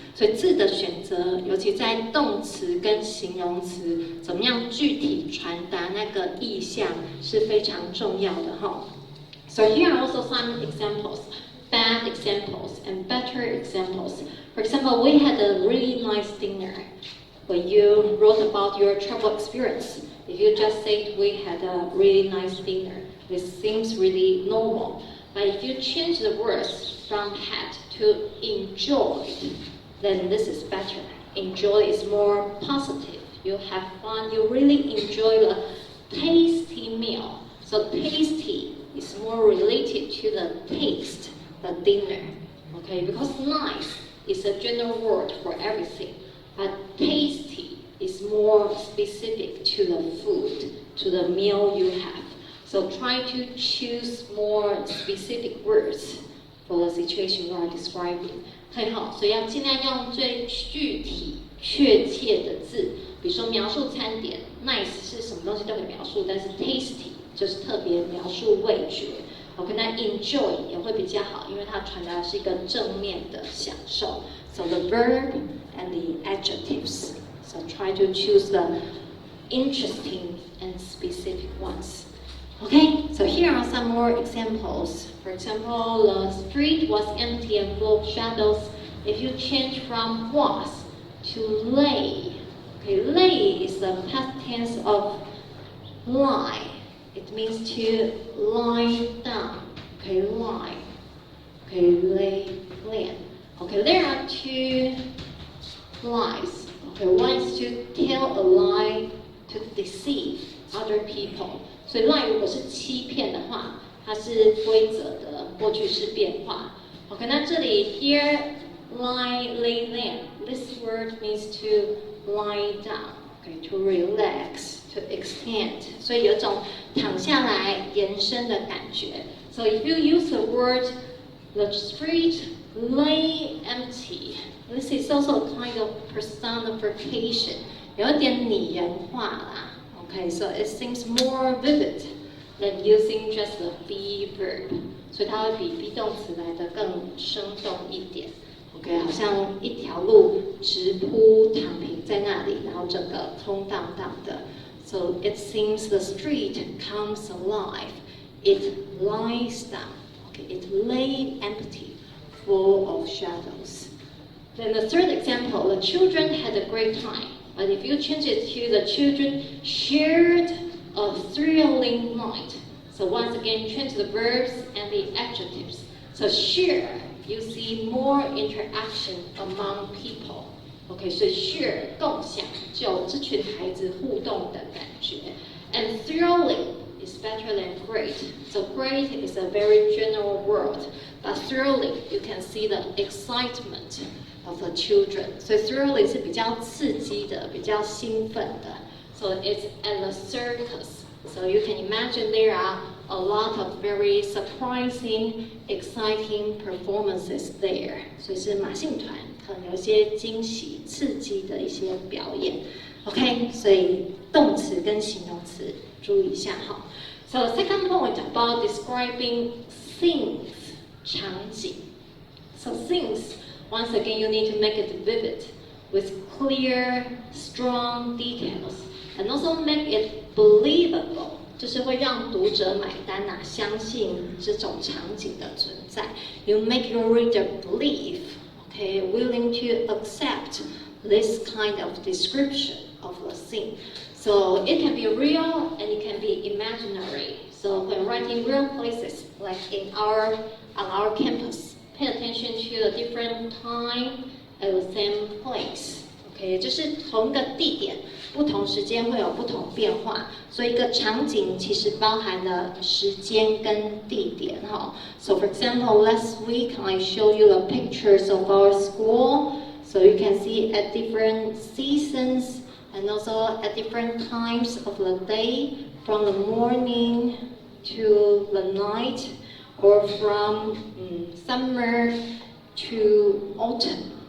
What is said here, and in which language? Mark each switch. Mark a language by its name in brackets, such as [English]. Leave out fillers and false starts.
[Chinese] 所以字的选择，尤其在动词跟形容词，怎么样具体传达那个意象是非常重要的哈。 [English] So here are also some examples, bad examples and better examples. For example, we had a really nice dinner. When you wrote about your travel experience, if you just said we had a really nice dinner, this seems really normal. But if you change the words from had to enjoyed, then this is better. enjoy is more positive. You have fun, you really enjoy the tasty meal. So tasty is more related to the taste, the dinner. Okay, because nice is a general word for everything, but tasty is more specific to the food, to the meal you have. So try to choose more specific words for the situation you are describing. [Chinese] 很好，所以要尽量用最具体、确切的字，比如说描述餐点 ，nice 是什么东西都可以描述，但是 tasty 就是特别描述味觉。 OK， 那 enjoy 也会比较好，因为它传达的是一个正面的享受。 [English] So the verb and the adjectives. So try to choose the interesting and specific ones. Okay, so here are some more examples. For example, the street was empty and full of shadows. If you change from was to lay, okay, lay is the past tense of lie. It means to lie down. Okay, lie. Okay, lay. Okay, there are two lies. Okay, one is to tell a lie to deceive other people. [Chinese] 所以 lie 如果是欺骗的话，它是规则的过去式变化。 [English] OK， [Chinese] 那这里 [English] here lie lay down this word means to lie down, okay, to relax, to extend， [Chinese] 所以有种躺下来延伸的感觉。 [English] So if you use the word the street lay empty, this is also a kind of personification， [Chinese] 有点拟人化啦。 [English] Okay, so it seems more vivid than using just the be verb， [Chinese] 所以它会比 be 动词来得更生动一点。 OK， 好像一条路直铺躺平在那里，然后整个空荡荡的。 [English] So it seems the street comes alive. It lies down. Okay, it lay empty, full of shadows. Then the third example, the children had a great time. But if you change it to the children shared a thrilling night. So once again, change the verbs and the adjectives. So share, you see more interaction among people. Okay, so share, [Chinese] 共享，就这群孩子互动的感觉。 [English] And thrilling is better than great. So great is a very general word, but thrilling, you can see the excitement of the children. [Chinese] So thrilling 是比较刺激的，比较兴奋的。 [English] So it's at the circus. So you can imagine there are a lot of very surprising, exciting performances there. [Chinese] 所以是马戏团，可能有一些惊喜、刺激的一些表演。 OK， 所以动词跟形容词注意一下哈。 [English] So second point about describing things, 场景。 So things, once again, you need to make it vivid with clear, strong details, and also make it believable. [Chinese] 就是会让读者买单啊，相信这种场景的存在。 [English] You make your reader believe, okay, willing to accept this kind of description of the scene. So it can be real and it can be imaginary. So when writing real places, like on our campus, pay attention to the different time at the same place. [Chinese] OK， 就是同个地点，不同时间会有不同变化，所以一个场景其实包含了时间跟地点哈。 [English] So for example, last week I showed you the pictures of our school, so you can see at different seasons and also at different times of the day, from the morning to the night, or from summer to autumn.